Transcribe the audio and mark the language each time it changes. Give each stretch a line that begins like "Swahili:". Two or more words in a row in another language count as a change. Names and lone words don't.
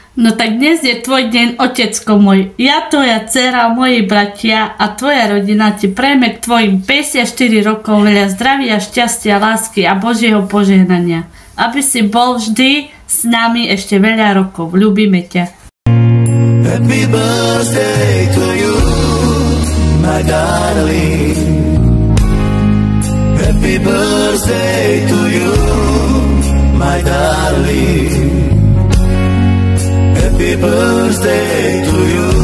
Slovak: No tak dnes je tvoj deň, otecko môj. Ja, tvoja dcera, moji bratia a tvoja rodina ti prejme k tvojim 54 rokov veľa zdravia, šťastia, lásky a Božieho požehnania. Aby si bol vždy s nami ešte veľa rokov. Ľúbime ťa.
English: Happy birthday to you, my darling. Happy birthday to you, my darling. Happy birthday to you.